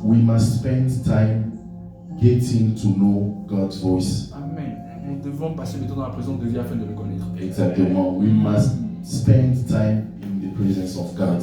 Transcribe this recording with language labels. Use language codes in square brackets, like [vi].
[en] we must spend time getting to know God's voice. Amen. [fr] Nous devons passer le temps dans la présence de Dieu afin de le connaître. Exactement. [en] We must spend time in the presence of God.